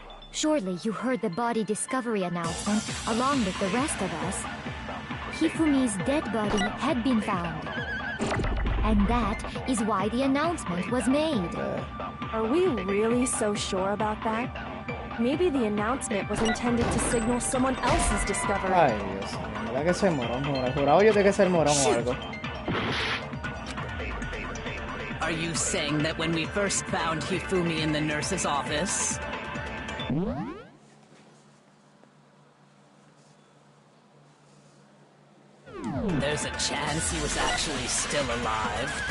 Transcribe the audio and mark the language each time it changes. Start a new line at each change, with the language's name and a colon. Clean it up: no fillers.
English: Surely you heard the body discovery announcement along with the rest of us. Hifumi's dead body had been found. And that is why the announcement was made. Are we really so sure about that? Maybe the announcement was intended to signal someone else's discovery.
Spanish: Ay, Dios mío, ¿verdad que soy morón? Jurado yo tengo que ser morón o algo.
English: Are you saying that when we first found Hifumi in the nurse's office, there's a chance he was actually still alive?